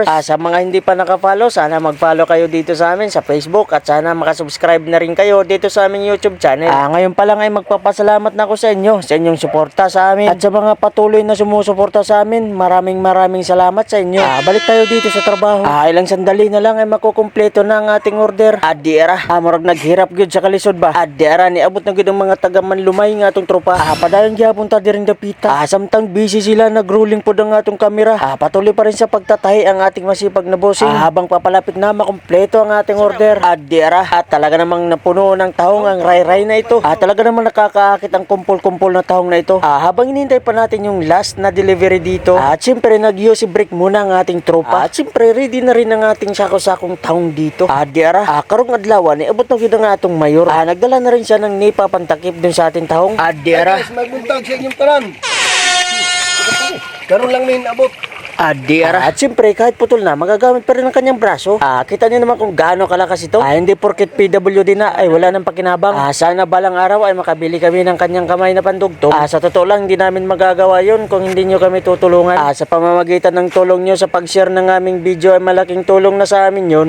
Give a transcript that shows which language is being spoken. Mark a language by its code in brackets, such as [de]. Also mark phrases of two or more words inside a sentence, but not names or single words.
[tl] Sa mga hindi pa naka-follow, sana mag-follow kayo dito sa amin sa Facebook at sana makasubscribe na rin kayo dito sa aming YouTube channel. Ngayon pa lang ay magpapasalamat na ako sa inyo, sa inyong suporta sa amin at sa mga patuloy na sumusuporta sa amin. Maraming salamat sa inyo. Balik tayo dito sa trabaho. Ilang sandali na lang ay makukumpleto na ang ating order. [ceb] Diara, murag naghirap gyud sa kalisod ba? Diara ni abot na gyud ang mga taga Manlumay nga atong tropa. Padayon gyapon ta diring dapita. Samtang busy sila nagruling pod ang atong kamera. [tl] Patuloy pa rin sa pagtatahi ang ating masipag na bossing. Habang papalapit na makumpleto ang ating order. Diara, talaga namang napuno ng tahong ang ray-ray na ito. Talaga namang nakakaakit ang kumpol-kumpol na tahong na ito. Habang hinihintay pa natin yung last na delivery dito, at syempre nag-UC break muna ang ating tropa. At syempre ready na rin ang ating sako-sakong tahong dito. [ceb] Diara, karong adlawan abot na gyud ang atong mayor. [tl] Nagdala na rin siya ng nipa pantakip dun sa ating tahong. [ceb] Diara, Magbuntag sa inyong tanan. Karon lang min abot. Diara. [tl] At siyempre, kahit putol na, magagamit pa rin ang kanyang braso. Kita niyo naman kung gaano kalakas ito. Hindi porket PWD na, ay wala nang pakinabang. Sana balang araw ay makabili kami ng kanyang kamay na pandugtong. Sa totoo lang, hindi namin magagawa yun kung hindi nyo kami tutulungan. Sa pamamagitan ng tulong nyo sa pag-share ng aming video ay malaking tulong na sa amin yun.